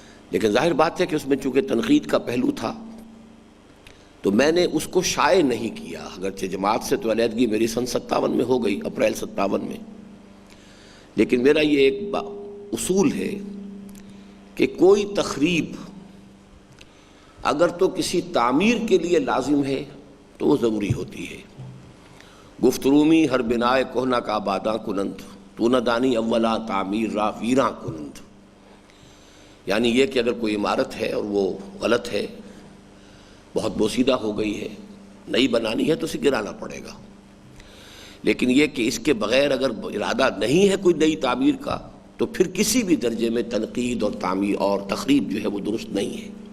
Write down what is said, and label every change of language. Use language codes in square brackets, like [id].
[ur] لیکن ظاہر بات ہے کہ اس میں چونکہ تنقید کا پہلو تھا تو میں نے اس کو شائع نہیں کیا، اگرچہ جماعت سے تو علیحدگی میری سن 57 میں ہو گئی، اپریل 57 میں، لیکن میرا یہ ایک اصول ہے کہ کوئی تخریب اگر تو کسی تعمیر کے لیے لازم ہے تو وہ ضروری ہوتی ہے. [fa] گفت رومی ہر بنائے کوہنا کا آباداں کنند، تو نہ دانی اولا تعمیر را ویراں کنند. [ur] یعنی یہ کہ اگر کوئی عمارت ہے اور وہ غلط ہے، بہت بوسیدہ ہو گئی ہے، نئی بنانی ہے تو اسے گرانا پڑے گا. لیکن یہ کہ اس کے بغیر اگر ارادہ نہیں ہے کوئی نئی تعمیر کا تو پھر کسی بھی درجے میں تنقید اور تعمیر اور تخریب جو ہے وہ درست نہیں ہے.